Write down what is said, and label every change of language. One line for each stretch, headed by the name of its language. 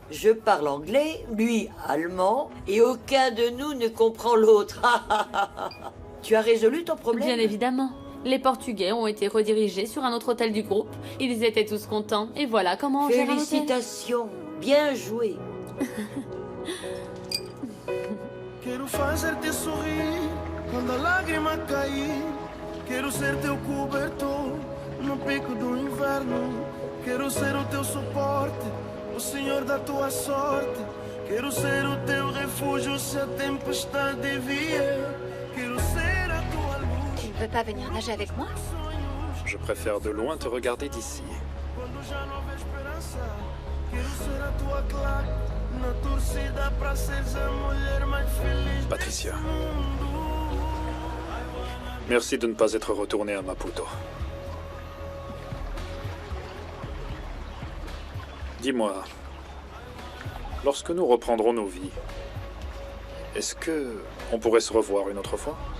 French: Je parle anglais, lui allemand, et aucun de nous ne comprend l'autre. Tu as résolu ton problème? Bien évidemment. Les Portugais ont été redirigés sur un autre hôtel du groupe. Ils étaient tous contents. Et voilà comment on gère un hôtel. Félicitations. Bien joué.
Portuguese: Quero fazer-te sorrir quando a lágrima cair. Quero ser teu cobertor no pico do inverno. Quero ser o teu suporte, o senhor da tua sorte. Quero ser o teu refúgio se a tempestade vier. Quero ser a tua luz.
French: Tu ne veux pas venir nager avec moi? Je préfère de loin te regarder d'ici.
Portuguese: Quando já não houver esperança. Quero ser a tua claque na torcida para seres a mulher mais feliz.
French: Patricia. Merci de ne pas être retourné à Maputo. Dis-moi, lorsque nous reprendrons nos vies, est-ce que on pourrait se revoir une autre fois?